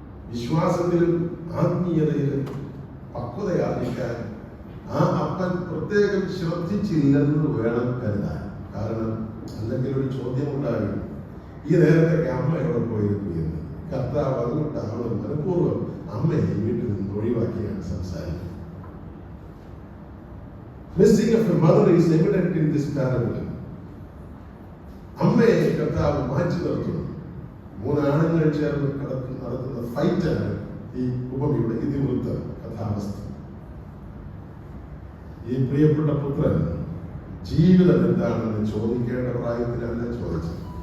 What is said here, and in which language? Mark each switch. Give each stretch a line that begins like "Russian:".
Malayalam: വിശ്വാസത്തിലും ആത്മീയതയിലും പക്വതയാർജിക്കാൻ ആ അപ്പൻ പ്രത്യേകം ശ്രദ്ധിച്ചില്ലെന്ന് വേണം കരുതാൻ. കാരണം അല്ലെങ്കിൽ ഒരു ചോദ്യം ഉണ്ടാകും, ഈ നേരത്തൊക്കെ അമ്മ എവിടെ പോയിരുന്നു എന്ന്. കർത്താവ് അതുകൊണ്ടാണ് മനഃപൂർവ്വം അമ്മയെ വീട്ടിൽ നിന്ന് ഒഴിവാക്കിയാണ് സംസാരിക്കുന്നത്.
English: Missing of a mother is evident in this parable.
Malayalam: അമ്മയെ കർത്താവ് മാറ്റി നിർത്തുന്നു. 3 ആണുങ്ങൾ ചേർന്ന് നടത്തുന്ന ഫൈറ്റാണ് ഈ ഉപമയുടെ ഇതിവൃത്ത കഥാവസ്ഥ. ഈ പ്രിയപ്പെട്ട പുത്രൻ ജീവിതം എന്താണെന്ന് ചോദിക്കേണ്ട പ്രായത്തിലല്ല ചോദിച്ചത്.